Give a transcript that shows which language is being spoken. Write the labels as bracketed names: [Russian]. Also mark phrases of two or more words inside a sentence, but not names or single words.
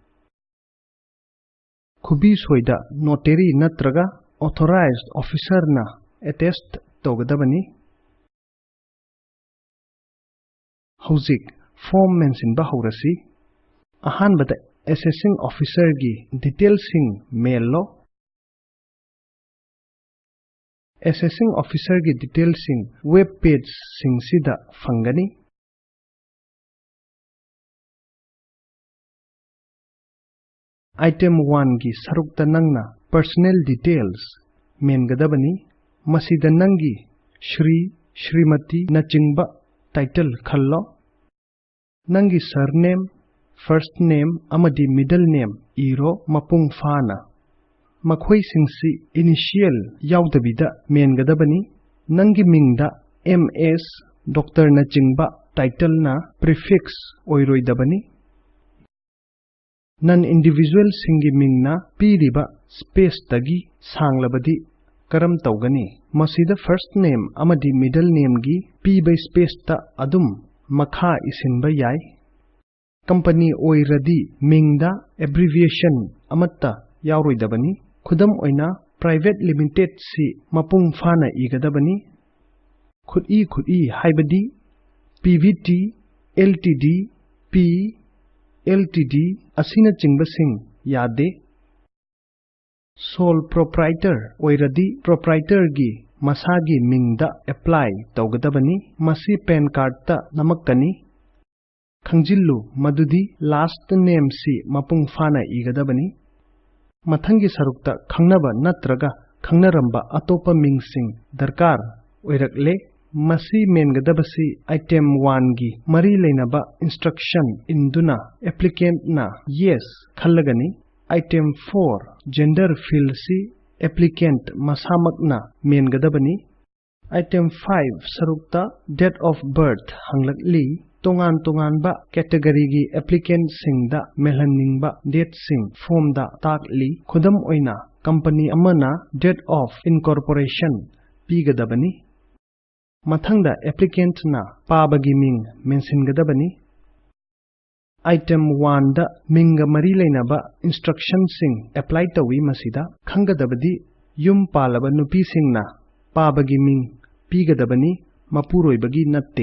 [Manipuri] Khubi soi da notary natraga [English] authorized officer [Manipuri] na attest taugadabani. Hauzik [English] form mention [Manipuri] ba haurasi. Ahanbada [English] assessing officer [Manipuri] gi details sing mail lo. [English] Assessing officer [Manipuri] gi details sing [English] web page [Manipuri] sing sida fangani. Item 1 gi sarukta nangna [English] personal details [Manipuri] mengadabani. Masida nangi Shri, Shrimati nachingba title khallo. Nangi [English] surname, first name [Manipuri] amadi [English] middle name [Manipuri] iro mapung fana. Makhoi singsi initial yaudabida mengadabani. Nangi mingda MS Dr. nachingba title na prefix oiroidabani. Nan individual singi mingna piriba space tagi sanglabadi karam taugani. Masida [English] first name [Manipuri] amadi [English] middle name [Manipuri] gi piba space ta adum makha isinba yai. Company oiradi mingda abbreviation amatta yauroidabani. Khudam oina [English] private limited [Manipuri] si mapung fana igadabani. Khudi haibadi PVT, LTD, P, LTD asina chingbasing yade. [English] Sole proprietor [Manipuri] oiradi proprietor gi masagi mingda apply taugadabani. Masi [English] PAN card [Manipuri] ta namakkani. Khangjillu madudi [English] last name [Manipuri] si mapung fana igadabani. Mathangi sarukta khangnaba natraga khangnaramba atopa mingsing darkar oirakle. Masi mengadabasi item 1 gi mari leinaba instruction induna applicant na yes khallagani. Item 4 [English] gender field [Manipuri] si applicant masamakna mengadabani. Item 5 sarukta [English] date of birth [Manipuri] hanglakli. Tongan ba category gi applicant singda melhaningba date sing form da takli. Khudam oina company amana [English] date of incorporation [Manipuri] pigadabani. Mathangda applicant na pabagi ming mention gadabani. Item 1 da minga mari leinaba instruction sing apply tawi masida khangadabadi yum palaba nupi singna pabagi ming pigadabani mapuroibagi natte.